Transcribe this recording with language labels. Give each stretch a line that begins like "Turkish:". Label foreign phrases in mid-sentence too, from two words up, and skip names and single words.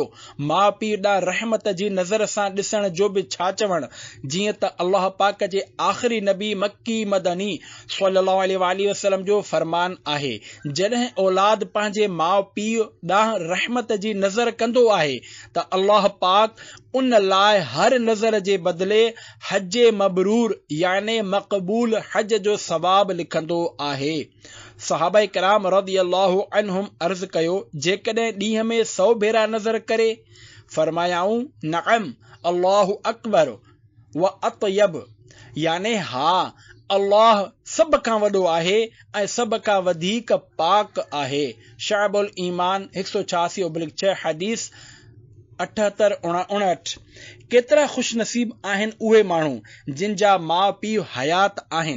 Sindhi: माउ पीउ ॾांहुं रहमत जी नज़र सां ॾिसण जो बि छा चवणु, जीअं त अल्लाह पाक जे आख़िरी नबी मक्की मदनी
Arabic: صلى الله عليه وسلم
Sindhi: जो फरमान आहे, जॾहिं औलाद पंहिंजे माउ पीउ ॾांहुं रहमत जी नज़र कंदो आहे त अल्लाह पाक उन लाइ हर नज़र जे बदिले हज मबरूर याने मक़बूल हज जो सवाब लिखंदो आहे। सहाबा किराम
Arabic: رضي الله عنهم
Sindhi: अर्ज़ कयो, जेकॾहिं ॾींहं में 100 भेरा नज़र करे? फरमायाऊं,
Arabic: نعم، الله أكبر وأطيب,
Sindhi: याने हा, अल्लाह सभ खां वॾो आहे ऐं सभ खां वधीक पाक आहे। शाअबुल ईमान 186/6 हदीस 78-59। केतिरा खुश नसीब आहिनि उहे माण्हू जिन जा माउ पीउ हयात आहिनि।